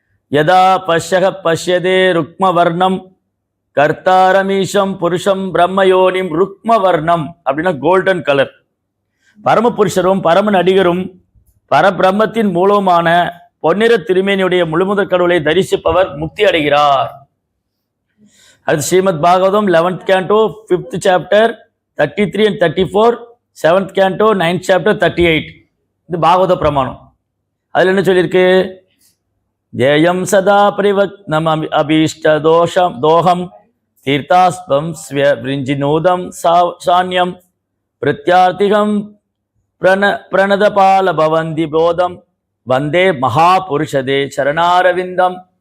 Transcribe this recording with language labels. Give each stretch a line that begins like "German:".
Sanskrit: யதா பஷ்யக பஷ்யதே ருக்மவர்ணம் கர்த்தாரமீஷம் புருஷம் பிரம்மயோனிம்.
Tamil: ருக்மவர்ணம் அப்படின்னா கோல்டன் கலர். பரமபுருஷரும் பரம நடிகரும் பரபிரம்மத்தின் மூலமான பொன்னிற திருமேனியுடைய முழுமுதற் கடவுளை தரிசிப்பவர் முக்தி அடைகிறார். அது
English: Srimad Bhagavatam 11th canto 5th chapter 33 and 34, 7th canto 9th chapter 38.
Tamil: இது பாகவத பிரமாணம். அதுல என்ன சொல்லியிருக்கு?
Sanskrit: ஜெயம் சதா பரிவக்னம் அபீஷ்ட தோகம் தீர்த்தாஸ்பம் ஸ்விருஞ்சினூதம் சான்யம் பிரத்யார்த்திகம் பிரணதபால பவந்தி போதம் வந்தே மகாபுருஷதே சரணாரவிந்தம்.